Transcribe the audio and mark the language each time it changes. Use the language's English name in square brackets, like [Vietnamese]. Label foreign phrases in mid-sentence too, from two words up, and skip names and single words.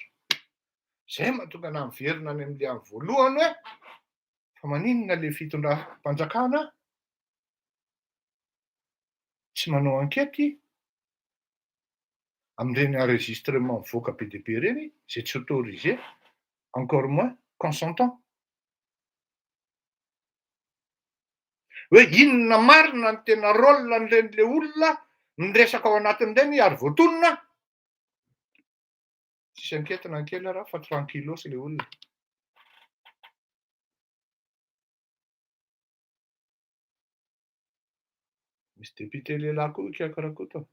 [Malagasy] Zay mahatonga ana miverina any amin'le amin'ny voalohany hoe fa maninona le fitondram-panjakana tsy manao enquête amin'ireny enregistrement mivoaka be dia be reny zay tsy [French] autorisé, encore moins consentant. [Malagasy] Hoe inona marina ny tena rôle an'ireny olona miresaka ao anatin'ireny ary voatonona. Tsisy enquête kely raha fa tranquillos le olona. Misy député lehilahy koa ikakarakao tao.